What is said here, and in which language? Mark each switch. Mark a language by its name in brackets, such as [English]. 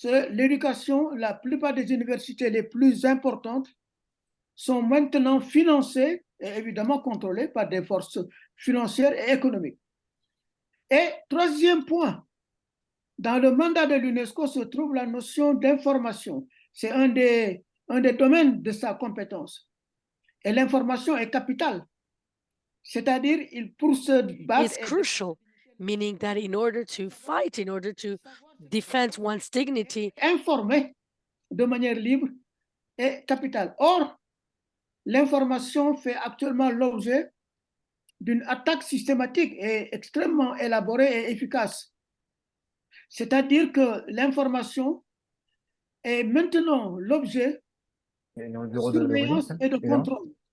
[French] L'éducation, la plupart des universités les plus importantes sont maintenant financées et évidemment contrôlées par des forces financières et économiques. Et troisième point, dans le mandat de l'UNESCO se trouve la notion d'information. C'est un des domaines de sa compétence. Et l'information est capitale. C'est-à-dire, pour se battre. [English] Is crucial, meaning that in order to fight, in order to defend one's dignity, [French] informer de manière libre est capitale. Or, l'information fait actuellement l'objet d'une attaque systématique et extrêmement élaborée et efficace. C'est-à-dire que l'information est maintenant l'objet de surveillance et de contrôle.